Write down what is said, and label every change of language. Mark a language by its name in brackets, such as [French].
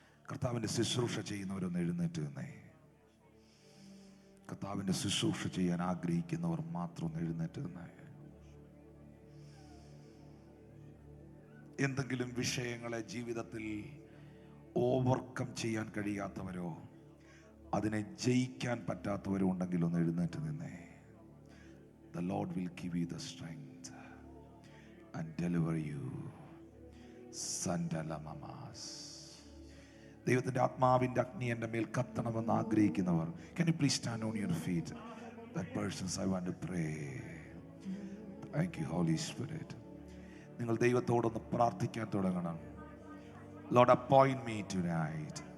[Malayalam] കർത്താവിന്റെ ശുശ്രൂഷ ചെയ്യുന്നവരൊന്ന് എഴുന്നേറ്റ് നിന്നേ. കർത്താവിന്റെ ശുശ്രൂഷ ചെയ്യാൻ ആഗ്രഹിക്കുന്നവർ മാത്രം ഒന്ന് എഴുന്നേറ്റ് നിന്നേ. എന്തെങ്കിലും വിഷയങ്ങളെ ജീവിതത്തിൽ ഓവർകം ചെയ്യാൻ കഴിയാത്തവരോ അതിനെ ജയിക്കാൻ പറ്റാത്തവരോ ഉണ്ടെങ്കിൽ ഒന്ന് എഴുന്നേറ്റ് നിന്നേ. [English] The Lord will give you the strength and deliver you. Sandalamamas. [Malayalam] ദൈവത്തിന്റെ ആത്മാവിന്റെ അഗ്നി എൻ്റെ മേൽ കത്തണമെന്ന് ആഗ്രഹിക്കുന്നവർ, [English] can you please stand on your feet? That persons I want to pray. Thank you Holy Spirit. [Malayalam] നിങ്ങൾ ദൈവത്തോടൊന്ന് പ്രാർത്ഥിക്കാൻ തുടങ്ങണം. [English] Lord, appoint me tonight.